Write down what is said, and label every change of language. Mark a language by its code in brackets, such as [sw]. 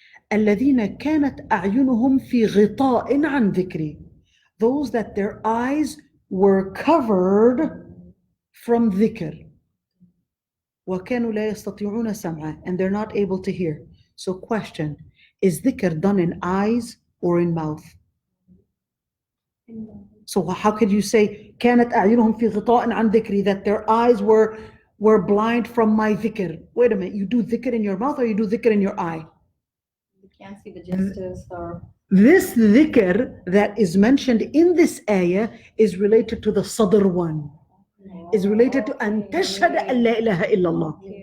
[ar] الذين كانت أعينهم في غطاء عن ذكري. [en] Those that their eyes were covered from dhikr. [ar] وكانوا لا يستطيعون سمعا, [en] and they're not able to hear. So question, is dhikr done in eyes or in mouth? So how could you say [ar] كانت أعينهم في غطاء عن ذكري, [en] that their eyes were blind from my dhikr? Wait a minute, you do dhikr in your mouth or you do dhikr in your eye? You can't see the gestures or... This dhikr that is mentioned in this ayah is related to the Sadr one. Is related to [ar] أن تشهد أن لا إله إلا الله.